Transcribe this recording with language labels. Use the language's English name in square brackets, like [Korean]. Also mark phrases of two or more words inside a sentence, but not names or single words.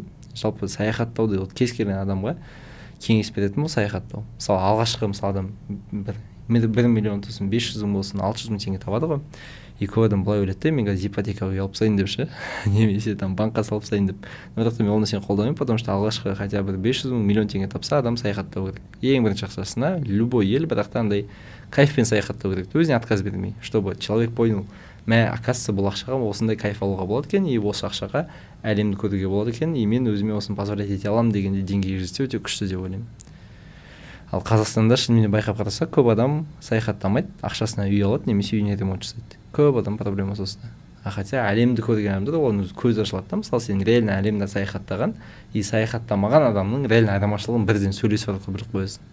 [Kazakh] Жалпы саяхаттауды кез келген адамға кеңес беретін бұл саяхаттау. Мысалы алғашқы адам 1 миллион болсын, 500 мың болсын, 600 мың теңге табады ғой. И көп адам былай ойлайды, мен қазір ипотекаға үй алып тастайын деп ше, немесе там банкқа салып тастайын деп. Бірақ мен ол нәрсені қолдамаймын, [Russian] потому что [Kazakh] алғашқы [Russian] хотя бы [Kazakh] 500 мың, миллион теңге тапса, адам саяхаттау керек. Ең бірінші ақшасына любой ел, бірақ та андай кайфпен саяхаттау керек. Өзіне отказ бермей, [Russian] чтобы человек понял, оказывается, [Kazakh] бұл ақшаға осындай кайф алуға болады екен, и осы ақшаға әлемді көруге болады екен, и мен өзіме осыны позволять ете аламын дегенде деңгейге жетсе өте күшті деп ойлаймын. Ал Қазақстанда шынымен байқап қарасақ, көп адам саяхаттамайды, ақшасына үй алады, немесе үйіне ремонт жасайды. Көп адам проблемасы осында. Хотя әлемді көрген адамдар оның көзі ашылады да, мысалы сен реально әлемді саяхаттаған и саяхаттамаған адамның реально айырмашылығын бірден сөйлесіп арқылы біліп қоясың.